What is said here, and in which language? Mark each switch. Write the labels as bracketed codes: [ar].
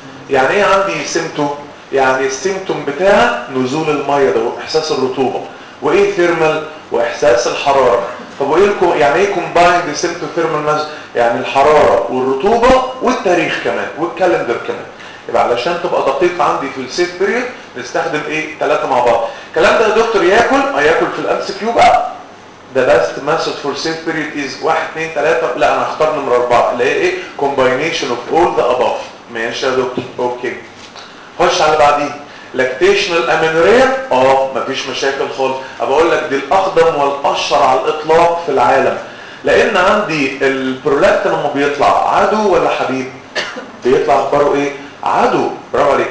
[ar] يعني ايه عندي سيمتو؟ يعني السيمتوم بتاع نزول الميه ده واحساس الرطوبه، وايه ثيرمال؟ واحساس الحراره. طب وايه يعني ايه كومبايند سيمتو ثيرمال ميثود؟ يعني الحراره والرطوبه والتاريخ كمان والكالندر كمان. يبقى علشان تبقى دقيق عندي في السيف بيريود نستخدم ايه؟ ثلاثه مع بعض. الكلام ده يا دكتور ياكل؟ ما ياكل في الام سي كيو بقى. [en] The best method for safe period is 1 2 3. [ar] لا انا هختار نمره 4 اللي هي ايه؟ [en] combination of all the above. [ar] ماشي يا دكتور. اوكي. خش على بعديه. lactational amenorrhea مفيش مشاكل خالص. بقول لك دي الاقدم والاشهر على الاطلاق في العالم. لان عندي البرولاكتين لما بيطلع عدو ولا حبيب؟ بيطلع اخباره ايه؟ عدو. برافو عليك.